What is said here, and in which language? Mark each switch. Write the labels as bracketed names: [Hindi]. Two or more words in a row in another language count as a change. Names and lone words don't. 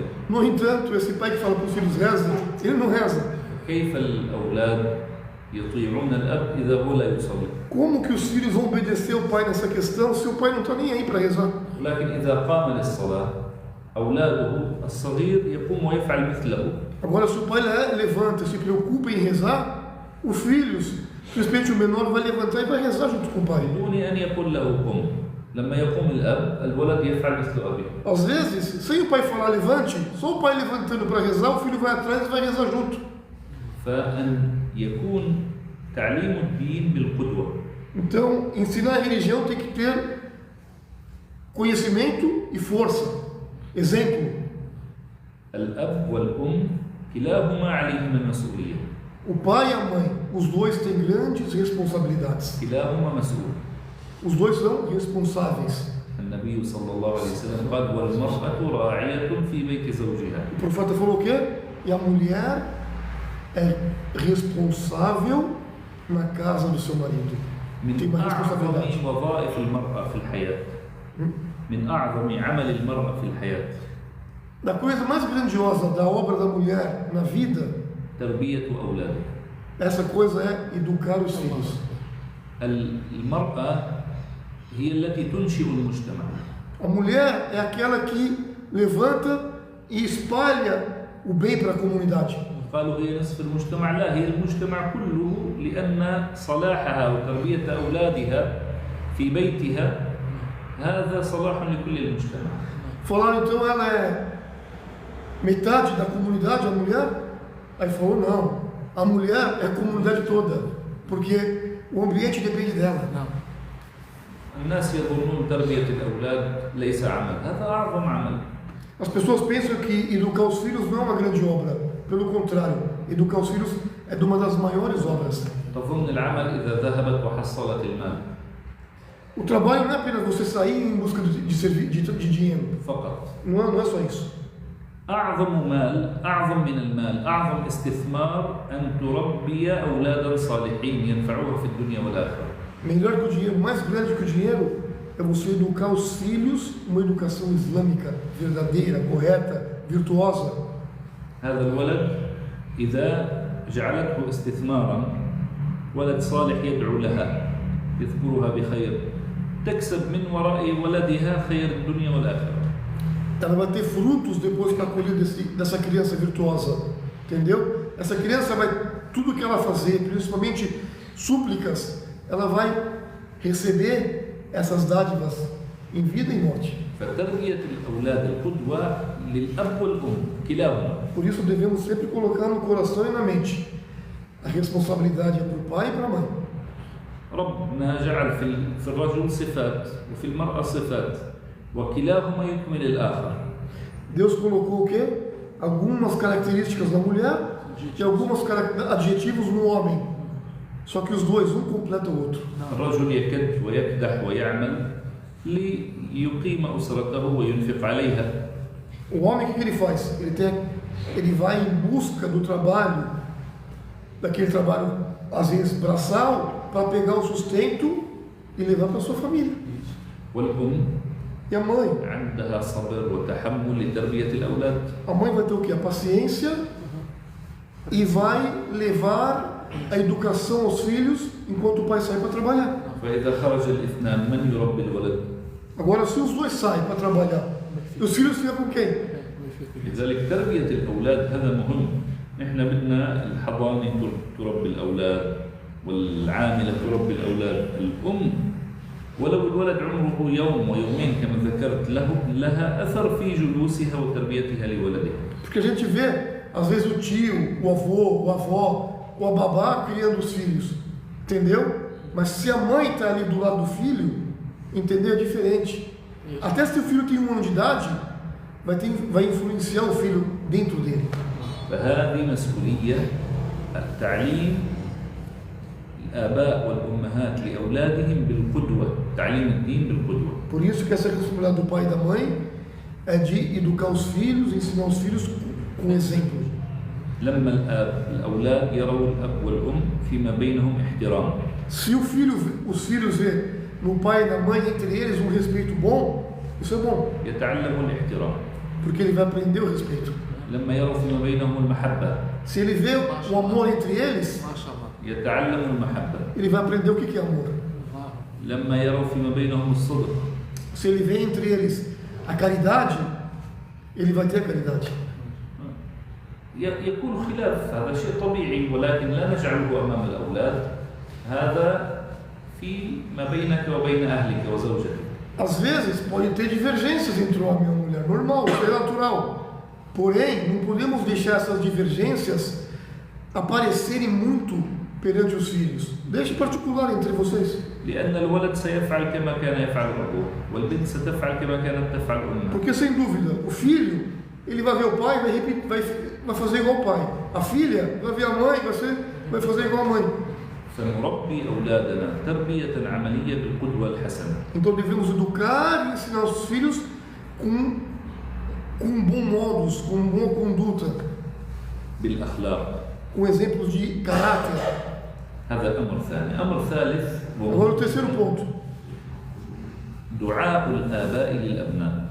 [Portuguese] No entanto, esse pai que fala para os filhos rezem, ele não reza. [Arabic] كيف الأولاد يطيعون الأب إذا هو لا يصلي؟ [Portuguese] Como que os filhos vão obedecer o pai nessa questão se o pai não está nem aí para rezar? [Arabic] لكن إذا قام للصلاة أولاده الصغير يقوم ويفعل مثله. [Portuguese] Agora, se o pai levanta e se preocupa em rezar, os filhos, principalmente o menor, vai levantar e vai rezar junto com o pai. [Arabic] بدون أن يقول له قم. لما يقوم الأب الولد يفعل مثل أبيه. [Portuguese] Às vezes, sem o pai falar levante, só o pai levantando para rezar, o filho vai atrás e vai rezar junto. [Arabic] فأن يكون تعليم الدين بالقدوة. [Portuguese] Então, ensinar a religião tem que ter conhecimento e força, exemplo. [Arabic] الأب والأم كلاهما عليهما المسؤولية. [Portuguese] O pai e a mãe, os dois têm grandes responsabilidades. [Arabic] كلاهما مسؤول. [Portuguese] Os dois são responsáveis. [Arabic] النبي صلى الله عليه وسلم قال والمرأة راعية في بيت زوجها. [Portuguese] O profeta falou o quê? E a mulher é responsável na casa do seu marido. Tem [Arabic] من [Portuguese] uma responsabilidade. [Arabic] أعظم وظائف المرأة في الحياة. من أعظم عمل المرأة في الحياة. [Portuguese] Da coisa mais grandiosa da obra da mulher na vida, [Arabic] تربية أولادها. [Portuguese] essa coisa é educar os filhos. [Arabic] المرأة هي التي تنشئ المجتمع. [Portuguese] A mulher é aquela que levanta e espalha o bem para a comunidade. [Arabic] قالوا هي نصف المجتمع، لا هي المجتمع كله، لأن صلاحها وتربية أولادها في بيتها هذا صلاح لكل المجتمع. [Portuguese] Falaram então ela é metade da comunidade, a mulher? Aí falou não, a mulher é a comunidade toda, porque o ambiente depende dela. [Arabic] الناس يظنون تربية الأولاد ليس عمل، هذا أعظم عمل. [Portuguese] As pessoas pensam que educar os filhos não é uma grande obra. Pelo contrário, educar os filhos é de uma das maiores obras. [Arabic] تظن العمل إذا ذهبت وحصلت المال [Portuguese] O trabalho não é apenas você sair em busca de dinheiro. [Arabic] فقط. [Portuguese] Não é só isso. [Arabic] أعظم مال، أعظم من المال، أعظم استثمار أن تربي أولادا صالحين ينفعوها في الدنيا والآخرة. [Portuguese] Melhor que o dinheiro, mais grande que o dinheiro, é você educar os filhos uma educação islâmica, verdadeira, correta, virtuosa. [Arabic] هذا الولد إذا جعلته استثمارا ولد صالح يدعو لها يذكرها بخير تكسب من وراء ولدها خير الدنيا والآخرة. [Portuguese] Ela vai ter frutos depois para colher dessa criança virtuosa, entendeu? Essa criança vai, tudo que ela fazer, principalmente súplicas, ela vai receber essas dádivas em vida e em morte. [Arabic] فتربية الأولاد القدوة للأب والأم كلاهما. [Portuguese] Por isso devemos sempre colocar no coração e na mente a responsabilidade é para o pai e para a mãe. [Arabic] ربنا جعل في الرجل صفات وفي المرأة صفات وكلاهما يكمل الآخر. [Portuguese] Deus colocou o quê? Algumas características na mulher e alguns adjetivos no homem. Só que os dois, um completa o outro. [Arabic] الرجل يكد ويكدح ويعمل ليقيم أسرته وينفق عليها. [Portuguese] O homem, o que ele faz? Ele vai em busca do trabalho, daquele trabalho, às vezes braçal, para pegar o sustento e levar para a sua família. [Arabic] والأم [Portuguese] E a mãe? [Arabic] عندها صبر وتحمل لتربية الأولاد. [Portuguese] A mãe vai ter o quê? A paciência e vai levar a educação aos filhos enquanto o pai sai para trabalhar. [Arabic] فإذا خرج الاثنان من يربي الولد؟ [Portuguese] Agora, se os dois saem para trabalhar, os filhos ficam com quem? [Arabic] لذلك تربية الأولاد هذا مهم. نحن بدنا الحضانة تربي الأولاد والعاملة تربي الأولاد. الأم ولو الولد عمره يوم ويومين كما ذكرت لها أثر في جلوسها وتربيتها لولدها. [Portuguese] Porque a gente vê, às vezes, o tio, o avô, o avó, o babá criando os filhos, entendeu? Mas se a mãe está ali do lado do filho, entendeu? É diferente. Até se o filho tem 1 ano de idade, vai influenciar o filho dentro dele. [Arabic] فهذه مسؤولية التعليم الآباء والأمهات لأولادهم بالقدوة، تعليم الدين بالقدوة. [Portuguese] Por isso que essa responsabilidade do pai e da mãe é de educar os filhos, ensinar os filhos com exemplo. [Arabic] لما الأولاد يروا الأب والأم فيما بينهم احترام. [Portuguese] Se os filhos vê no pai e na mãe entre eles um respeito bom, isso é bom. [Arabic] يتعلموا الاحترام. [Portuguese] Porque ele vai aprender o respeito. [Arabic] لما يروا فيما بينهم المحبة. [Portuguese] Se ele vê o amor entre eles, [Arabic] يتعلموا المحبة. [Portuguese] ele vai aprender o que é amor. [Arabic] لما يروا فيما بينهم الصدق. [Portuguese] Se ele vê entre eles a caridade, ele vai ter a caridade. [Arabic] يكون خلاف، هذا شيء طبيعي ولكن لا نجعله أمام الأولاد. هذا فيما بينك وبين أهلك وزوجتك. [Portuguese] Às vezes pode ter divergências entre o homem e a mulher, normal, isso é natural. Porém, não podemos deixar essas divergências aparecerem muito perante os filhos. Deixe particular entre vocês. [Arabic] لأن الولد سيفعل كما كان يفعل أبوه والبنت ستفعل كما كانت تفعل أمها. [Portuguese] Porque sem dúvida, o filho, ele vai ver o pai, vai fazer igual o pai. A filha vai ver a mãe, vai fazer igual a mãe. [Arabic] فنربي أولادنا تربية عملية بالقدوة الحسنة. [Portuguese] Então devemos educar e ensinar os filhos com bom modus, com boa conduta, [Arabic] بالأخلاق. [Portuguese] com exemplos de caráter. [Arabic] هذا أمر ثاني. أمر ثالث [Portuguese] Agora o terceiro ponto, [Arabic] دعاء الآباء للأبناء.